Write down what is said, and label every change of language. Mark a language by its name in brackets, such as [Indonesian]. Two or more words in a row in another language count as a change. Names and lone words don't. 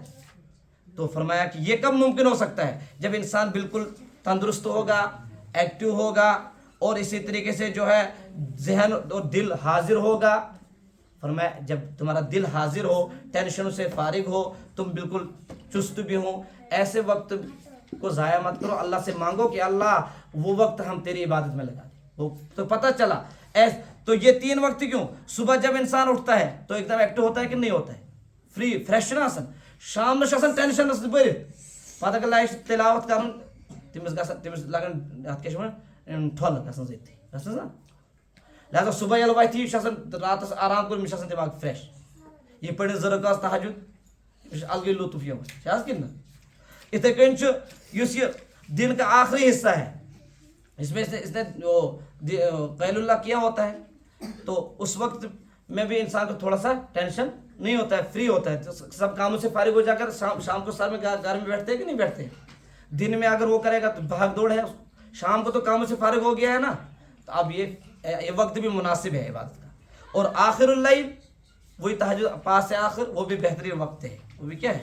[Urdu] تو فرمایا کہ یہ کب ممکن ہو سکتا ہے؟ جب انسان بالکل تندرست ہوگا، ایکٹیو ہوگا، اور اسی طریقے سے جو ہے ذہن اور دل حاضر ہوگا، فرمایا جب تمہارا دل حاضر ہو، ٹینشنوں سے فارغ ہو، تم بالکل چست بھی ہو، ایسے وقت کو ضائع مت کرو، اللہ سے مانگو کہ اللہ وہ وقت ہم تیری عبادت میں لگا دیں، وہ تو پتہ چلا تو یہ تین وقت کیوں؟ صبح جب انسان اٹھتا ہے تو ایک دم ایکٹیو ہوتا ہے کہ نہیں ہوتا ہے، [English] free fresh [Kashmiri] نا آسان، شام نش آسان ٹینشن نس بٔرِتھ، پتہ اگر لائف تلاوت کرُن تٔمِس لگان اتھ کیٛاہ چھِ وَنان ٹھۄلہٕ گژھنَس أتھی گژھنَس نا، لہذا صبح ییٚلہِ وَتھِ یہِ چھُ آسان راتَس آرام کوٚر أمِس چھُ آسان دٮ۪ماغ فرٛٮ۪ش، یہِ پٔرِتھ 2 رکعت تہجد أمِس چھُ الگٕے لطف یِوان، چھِ حظ کِنہٕ نہ؟ اِتھَے کٔنۍ چھُ یُس یہِ [Urdu] دن کا آخری حصہ ہے، اس میں اس نے قیل اللہ کیا ہوتا ہے، تو اس وقت میں بھی انسان کو تھوڑا سا ٹینشن نہیں ہوتا ہے، فری ہوتا ہے، سب کاموں سے فارغ ہو جا کر شام کو سر میں گھر میں بیٹھتے ہیں کہ نہیں بیٹھتے ہیں؟ دن میں اگر وہ کرے گا تو بھاگ دوڑ ہے، شام کو تو کاموں سے فارغ ہو گیا ہے نا، تو اب یہ وقت بھی مناسب ہے عبادت کا، اور [Arabic] آخر اللیل [Urdu] وہی تہجد پاس سے آخر، وہ بھی بہترین وقت ہے، وہ بھی کیا ہے؟